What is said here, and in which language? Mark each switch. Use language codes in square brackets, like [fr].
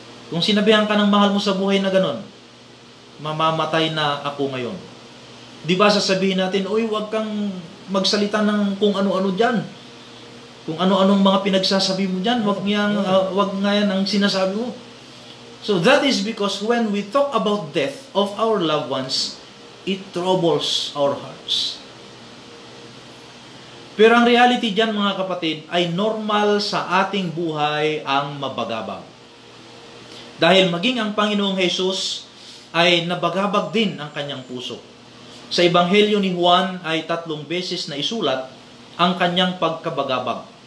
[tl] Kung sinabihan ka ng mahal mo sa buhay na ganon, mamamatay na ako ngayon. Di ba sasabihin natin, uy, wag kang magsalita ng kung ano-ano dyan. Kung ano-anong mga pinagsasabi mo dyan, wag nga yan ang sinasabi mo. [en] So that is because when we talk about death of our loved ones, it troubles our hearts. [tl] Pero ang reality dyan, mga kapatid, ay normal sa ating buhay ang mabagabag. Dahil maging ang Panginoong Jesus ay nabagabag din ang kanyang puso. Sa Ebanghelyo ni Juan ay 3 beses na isulat ang kanyang pagkabagabag.